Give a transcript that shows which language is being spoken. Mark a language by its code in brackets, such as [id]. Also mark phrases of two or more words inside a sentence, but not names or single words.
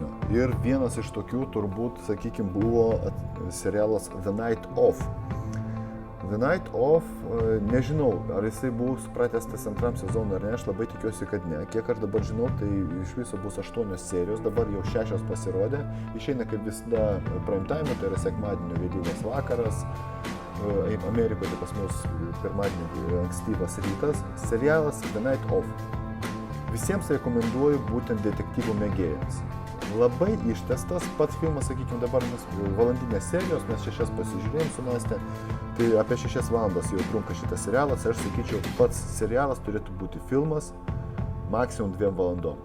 [lt] Ir vienas iš tokių turbūt, sakykime, buvo serialas The Night Of. The Night Of, nežinau, ar jisai bus pratęstas antram sezonui ar ne, aš labai tikiuosi, kad ne. Kiek aš dabar žinau, tai iš viso bus 8 serijos, dabar jau 6 pasirodė. Išeina kaip visada [en] prime time, [lt] tai yra sekmadienio vėlyvas vakaras. Amerikoje, tai pas mus pirmadienį ankstyvas rytas, serialas The Night Of. Visiems rekomenduoju būtent detektyvų mėgėjams. Labai ištestas pats filmas, sakykime, dabar valandinės serijos, mes 6 pasižiūrėjom su Nastė, tai apie 6 valandas jau trunka šitas serialas, aš sakyčiau, pats serialas turėtų būti filmas maksimum 2 valandom.